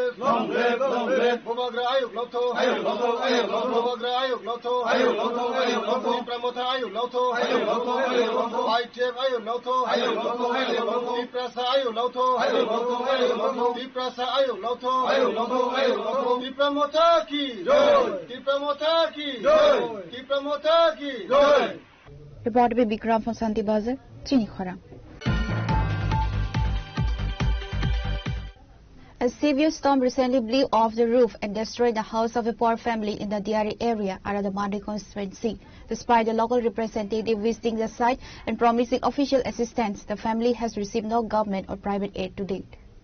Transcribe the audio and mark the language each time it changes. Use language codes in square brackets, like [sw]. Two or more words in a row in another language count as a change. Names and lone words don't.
[trp] le bobagra ayu lotho bobagra ayu lotho tipra motha ayu lotho ai chep ayu lotho tipra sa ayu lotho tipra sa ayu lotho tipra motha ki tipra motha ki tipra motha ki [en] Reported by Bikram from Santi Bazar, Chini Khora. A severe storm recently blew off the roof and destroyed the house of a poor family in the Diari area around the Mandi constituency. Despite the local representative visiting the site and promising official assistance, the family has received no government or private aid to date.